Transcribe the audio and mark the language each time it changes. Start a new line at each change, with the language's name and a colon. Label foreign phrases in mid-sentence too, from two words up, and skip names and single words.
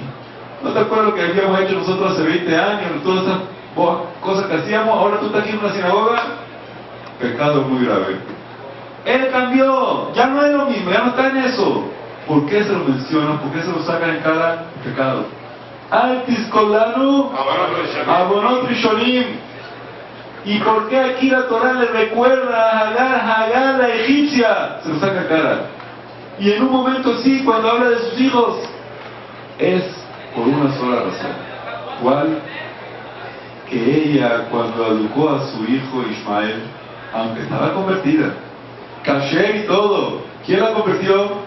Spanish: ¿No te acuerdas lo que habíamos hecho nosotros hace 20 años? Todas esas cosas que hacíamos, ahora tú estás aquí en una sinagoga. Pecado muy grave. Él cambió, ya no es lo mismo, ya no está en eso. ¿Por qué se lo mencionan? ¿Por qué se lo sacan en cada pecado?
Hebrew: אל תזכור לנו עוונות ראשונים.
Spanish: ¿Y por qué aquí la Torah le recuerda a Hagar la egipcia? Se lo saca en cara. Y en un momento sí, cuando habla de sus hijos, es por una sola razón. ¿Cuál? Que ella, cuando educó a su hijo Ismael, aunque estaba convertida, caché y todo, ¿quién la convirtió?